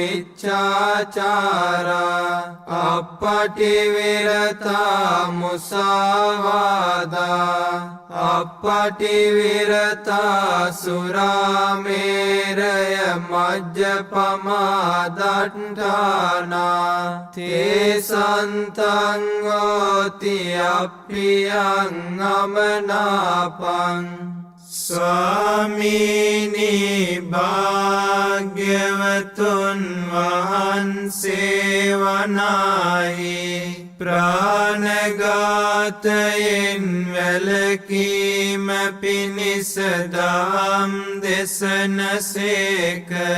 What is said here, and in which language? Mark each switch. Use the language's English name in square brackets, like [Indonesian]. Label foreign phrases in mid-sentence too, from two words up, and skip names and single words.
[Pali] මිච්ඡාචාරා අපටි විරතා මුසාවාදා අපටි විරතා සුරාමේරය මජ්ජපමාදට්ඨානා තේසන්තං හෝති අප්පියං අමනාපං. [Sinhala] ස්වාමීනි භාග්‍යවතුන් වහන්සේ වනාහි ප්‍රාණඝාතයෙන් වැළකීම පිණිස දහම් දෙසනසේක.